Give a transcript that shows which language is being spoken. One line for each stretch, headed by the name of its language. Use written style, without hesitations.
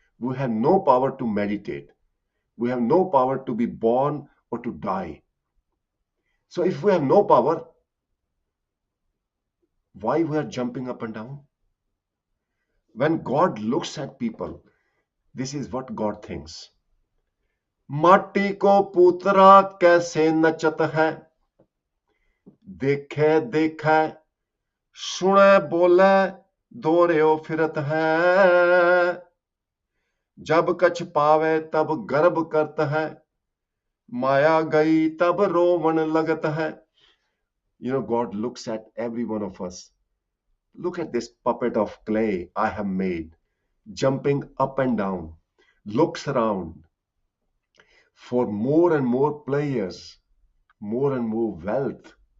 English: We have no power to meditate. We have no power to be born or to die. So if we have no power, why we are jumping up and down? When God looks at people, this is what God thinks.
Hindi: माटी को पुतरा कैसे नचत है, देखे देखे सुने बोले दोहऱ्यो फिरत है, जब कछ पावे तब गर्व करत है, माया गई तब रोवन लगत है.
English: You know, God looks at every one of us. Look at this puppet of clay I have made, jumping up and down, looks around for more and more players, more and more wealth.